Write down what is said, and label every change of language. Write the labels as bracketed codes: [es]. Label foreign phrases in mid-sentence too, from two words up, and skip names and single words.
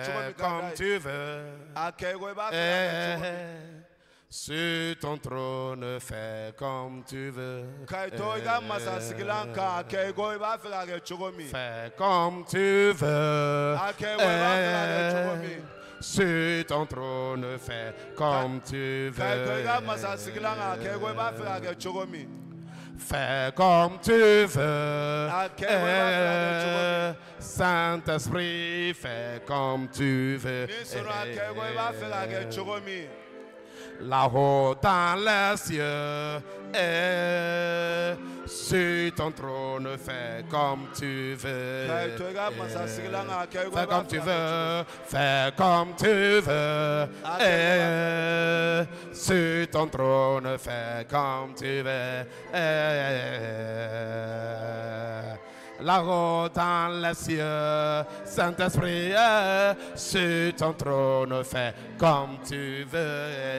[fr] Fais [bm] min ka [fr] comme [bm] d'a ye. [fr] tu veux. [bm] A kɛ i ko i b'a fɛ ka kɛ cogo min. [fr] Sur ton trône, fais comme tu veux. [bm] Ka i to i ka masasigilan kan a kɛ i ko i b'a fɛ ka kɛ cogo min. [fr] Fais comme tu veux. [bm] A kɛ i ko i b'a fɛ ka kɛ cogo min. [fr] Sur ton trône, fais comme tu [bm] Ka i to i ka [fr] veux. [bm] masasigilan kan a kɛ i ko i b'a fɛ ka kɛ cogo min. [fr] Fais comme tu veux. Ok, Saint-Esprit, fais comme tu veux. [bm] Ni sɔnna a kɛ i ko i b'a fɛ ka kɛ cogo min. [fr] Là-haut dans les cieux, sur ton trône, fais comme tu veux. [bm] Ka i to i ka masasigilan kan a kɛ i ko i [fr] Fais [bm] b'a [fr] comme [bm] fɛ [fr] tu [bm] ka kɛ [fr] veux, fais comme tu veux. Sur ton trône, fais comme tu veux. Là-haut dans les cieux, Saint-Esprit, sur ton trône, fais comme tu veux.